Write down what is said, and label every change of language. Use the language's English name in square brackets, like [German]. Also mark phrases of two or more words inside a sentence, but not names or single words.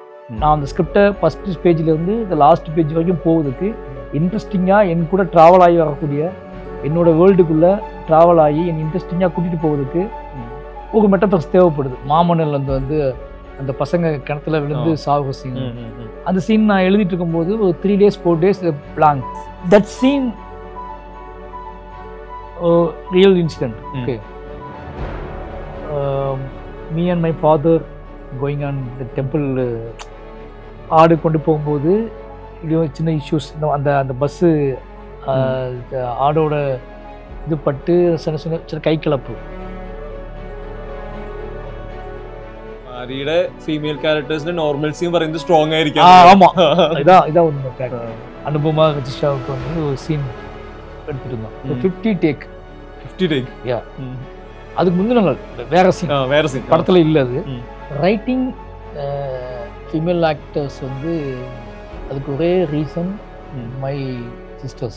[Tamil] நான் அந்த ஸ்கிரிப்டை ஃபஸ்ட்டு பேஜ்லேருந்து இந்த [English] last page [Tamil] வரைக்கும் போவதுக்கு இன்ட்ரெஸ்டிங்காக என் கூட ட்ராவல் ஆகி வரக்கூடிய, என்னோட வேர்ல்டுக்குள்ளே ட்ராவல் ஆகி என் இன்ட்ரெஸ்டிங்காக கூட்டிகிட்டு போவதுக்கு ஒரு மெட்டஃபர்ஸ் தேவைப்படுது. மாமன்னல் வந்து அந்த பசங்க கிணத்துல விழுந்து சாகுற சீன், அந்த சீன் நான் எழுதிட்டு இருக்கும்போது ஒரு [English] 3 days 4 days [Tamil] பிளாங்க். [English] that scene real incident. OK, me and my father going on the temple. [Tamil] ஆடு கொண்டு போகும்போது சின்ன இஷ்யூஸ், அந்த அந்த பஸ்ஸு ஆடோட இது பட்டு சின்ன சின்ன சின்ன கை கலப்பு. [Malayalam] ആര്യയുടെ ഫീമെയിൽ ക്യാരക്ടേഴ്സിന്റെ നോർമൽസിയും പറയുന്നത് സ്ട്രോങ് ആയിരിക്കും. [Tamil] ஆமா, இதான் ஒன்று அனுபவமாக ரஜிஷாவுக்கு வந்து ஒரு சீன் எடுத்துட்டு இருந்தோம். 50 டேக். யா, அதுக்கு முந்தின நாள் வேற சீன் படத்துல இல்லை. அது [English] writing female actors [Tamil] வந்து அதுக்கு ஒரே [English] reason my sisters.